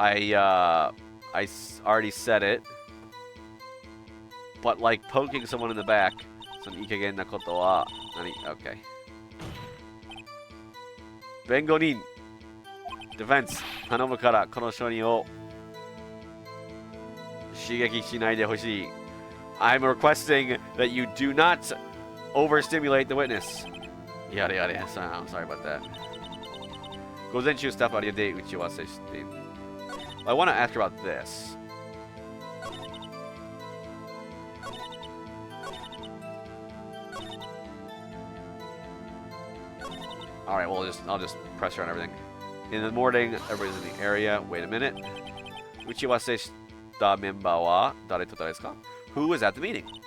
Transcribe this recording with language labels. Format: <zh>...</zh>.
<en>I already said it, but like poking someone in the back,</en> <ja>そのいい加減なことは何</ja> <en>Okay. 弁護人 Defense</en> <ja>頼むからこの証人を刺激しないでほしい</ja> <en>I'm requesting that you do not overstimulate the witness. Yada yada. I'm sorry about that.</en> <ja>午前中スタッフありで打ち合わせしている</ja> <en>I want to ask her about this. All right, well, I'll just press her on everything. In the morning, everybody's in the area. Wait a minute.</en> <ja>打ち合わせしたメンバーは誰と誰ですか</ja> <en>Who was at the meeting?</en>